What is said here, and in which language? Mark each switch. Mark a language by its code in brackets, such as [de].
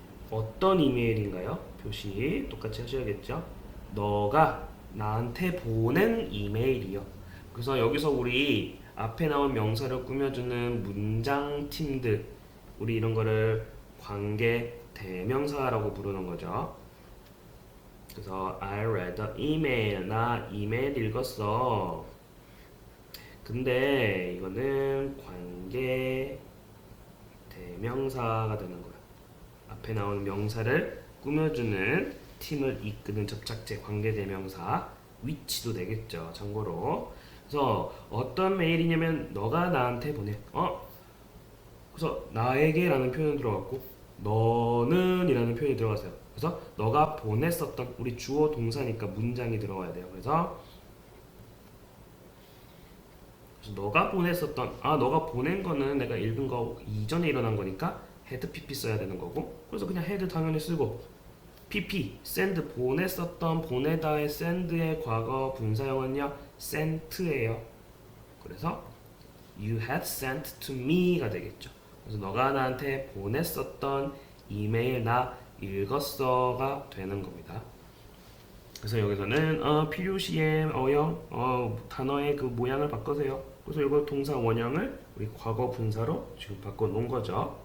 [ko] 어떤 이메일인가요? 표시 똑같이 하셔야겠죠? 너가 나한테 보낸 이메일이요. 그래서 여기서 우리 앞에 나온 명사를 꾸며주는 문장 팀들, 우리 이런 거를 관계 대명사라고 부르는 거죠. [en] 그래서 I read the email. [ko] 나 이메일 읽었어. 근데 이거는 관계 대명사가 되는 거야. 앞에 나오는 명사를 꾸며주는 팀을 이끄는 접착제 관계 대명사 위치도 되겠죠. 참고로. 그래서 어떤 메일이냐면 너가 나한테 보내. 그래서 나에게라는 표현 들어갔고 너는이라는 표현이 들어갔어요. 그래서 너가 보냈었던 우리 주어 동사니까 문장이 들어가야 돼요. 그래서 너가 보냈었던 너가 보낸 거는 내가 읽은 거 이전에 일어난 거니까 had pp 써야 되는 거고 그래서 그냥 had 당연히 쓰고 pp send 보냈었던 보내다의 send의 과거 분사형은요 sent예요. [en] 그래서 you had sent to me가 [ko] 되겠죠. 그래서 너가 나한테 보냈었던 이메일 나 읽었어가 되는 겁니다. 그래서 여기서는 필요시에 어형 단어의 그 모양을 바꿔세요. 그래서 이거 동사 원형을 우리 과거 분사로 지금 바꿔 놓은 거죠.